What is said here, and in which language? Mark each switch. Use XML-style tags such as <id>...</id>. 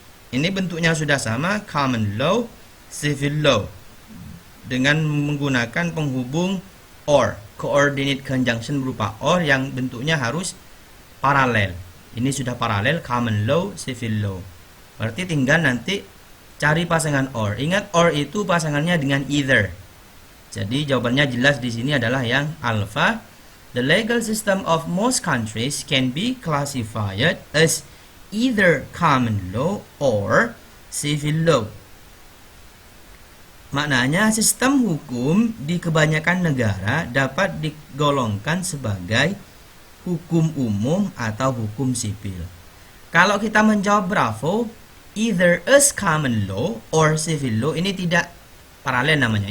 <id>Ini bentuknya sudah sama, common law, civil law, dengan menggunakan penghubung or, coordinate conjunction berupa or yang bentuknya harus paralel. Ini sudah paralel, common law, civil law. Berarti tinggal nanti cari pasangan or. Ingat or itu pasangannya dengan either. Jadi jawabannya jelas di sini adalah yang alpha.</id> <en>The legal system of most countries can be classified as either common law or civil law.</en> <id>Maknanya sistem hukum di kebanyakan negara dapat digolongkan sebagai hukum umum atau hukum sipil. Kalau kita menjawab bravo,</id> <en>either as common law or civil law,</en> <id>ini tidak paralel namanya.</id>